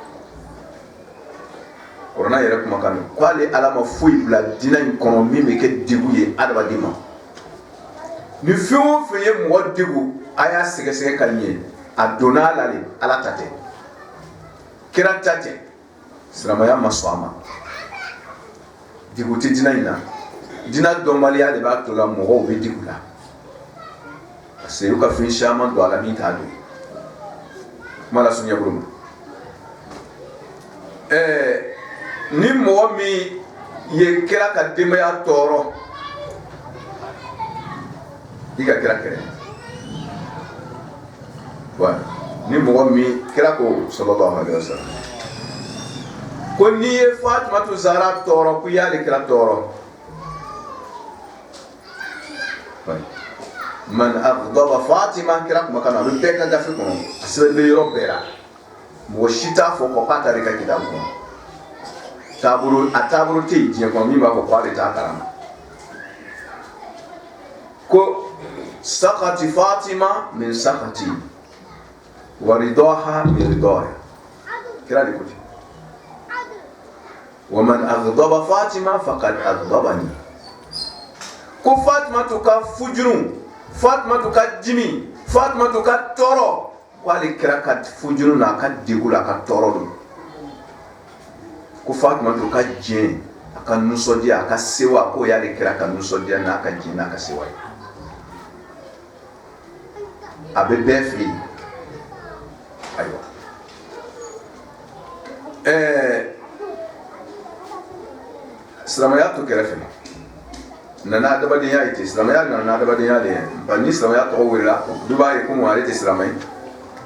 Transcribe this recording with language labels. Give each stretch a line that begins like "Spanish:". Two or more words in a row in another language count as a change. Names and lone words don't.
Bambara: kuranna yɛrɛ kumakan don k'ale ala ma foyi bila diinɛ in kɔnɔ min bɛ kɛ degun ye adamaden ma ni fɛn o fɛn ye mɔgɔ degun a y'a sɛgɛsɛgɛ ka ɲɛ a donna a la de ala ta tɛ kira ta tɛ silamɛya ma sɔn a ma degun tɛ diinɛ in na diinɛ dɔnbaliya de b'a to la mɔgɔw bɛ degun la
French: parce que
Bambara: u ka fɛn caman don a la min t'a don kuma la sunya bolo ma ni mɔgɔ min ye kira ka denbaya tɔɔrɔ i ka kira kɛrɛ wa ni mɔgɔ min kira ko
Arabic: صلى الله عليه وسلم
Bambara: ko n'i ye Fatumatu Zahra tɔɔrɔ ko i y'ale kira tɔɔrɔ
Arabic: من أغضب فاطمة
Bambara: kira kumakan a bɛ bɛɛ ka gafe kɔnɔ a sɛbɛn bɛ yɔrɔ bɛɛ la mɔgɔ si t'a fɔ ko k'a taara i ka kitabu kɔnɔ taabolo tɛ yen diɲɛ kɔnɔ min b'a fɔ k'ale t'a kalama ko
Arabic: سخط فاطمة من سخط ورضاها من رضاها
Bambara: kira de ko ten wa
Arabic: من أغضب فاطمة فقد أغضبني
Bambara: ko Fatimatu ka fujuru Fatimatu ka dimi Fatimatu ka tɔɔrɔ k'ale kira ka fujuru n'a ka degun la a ka tɔɔrɔ don ko Fatimatu ka jɛn a ka nisɔndiya a ka sewa k'o y'ale kira ka nisɔndiya n'a ka jɛn n'a ka sewa ye a bɛ bɛɛ fɛ yen ayiwa silamɛya to kɛrɛfɛ nana adamadenya ye ten silamɛya nana adamadenya de ye ba ni silamɛya tɔgɔ welela du b'a ye ko ale tɛ silamɛ ye